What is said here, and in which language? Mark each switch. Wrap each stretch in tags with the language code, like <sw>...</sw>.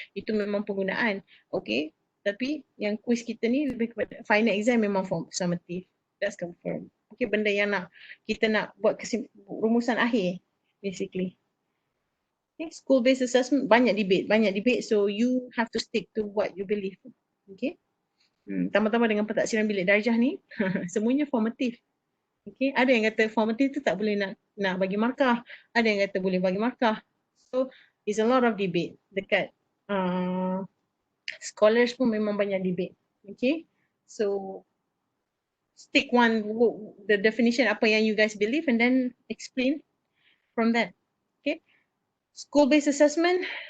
<ms>Itu memang penggunaan. Okay. Tapi yang quiz kita ni lebih kepada final exam memang summative.</ms> <en>That's confirmed.</en> <ms>Okay, benda yang kita nak buat rumusan akhir basically.</ms> <en>Okay, school based assessment</en> <ms>banyak</ms> <en>debate, so you have to stick to what you believe.</en> <ms>Okay. Tambah-tambah dengan pentaksiran bilik darjah ni semuanya formatif. Okay, ada yang kata formatif tu tak boleh nak bagi markah, ada yang kata boleh bagi markah.</ms> <en>So it's a lot of debate</en> <ms>dekat</ms> <en>scholars</en> <ms>pun memang banyak</ms> <en>debate. Okay, so stick the definition</en> <ms>apa yang</ms> <en>you guys believe and then explain from that. Okay, school based assessment.</en>